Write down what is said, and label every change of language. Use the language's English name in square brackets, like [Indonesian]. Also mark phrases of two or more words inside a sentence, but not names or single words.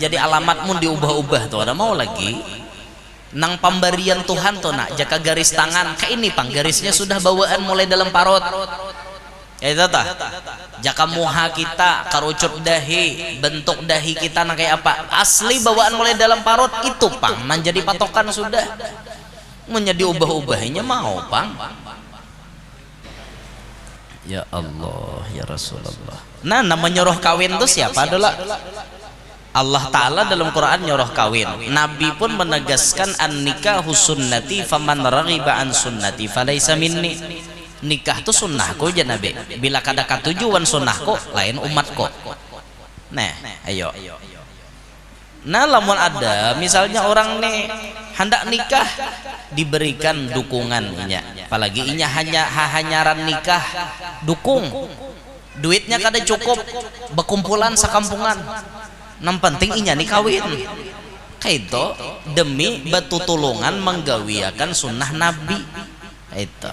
[Banjar] jadi alamatmu diubah-ubah tuh ada mau lagi nang pemberian Tuhan tuh nak jaka garis tangan kayak ini pang garisnya sudah bawaan mulai dalam parut ya itu tah jaka muha kita karucut dahi bentuk dahi kita nak kayak apa asli bawaan mulai dalam parut itu pang nan jadi patokan sudah menjadi ubah-ubahnya mau pang. [Arabic] يا الله يا رسول الله. [Banjar] Nah namanya nyuruh kawin itu siapa adalah Allah Ta'ala dalam Quran nyuruh kawin. [Indonesian] Nabi pun menegaskan [Arabic] النكاح سنتي فمن رغب عن سنتي فليس مني. [Banjar] Nikah itu sunnahku aja Nabi. Bila kada katujuan sunnahku lain umatku. Nah ayo. Nah lamun ada misalnya orang nih hendak nikah diberikan dukungannya apalagi inya hanyaran nikah dukung duitnya kada cukup berkumpulan sakampungan yang penting inya nih kawin kayak itu demi betutulungan menggawiakan sunnah Nabi itu.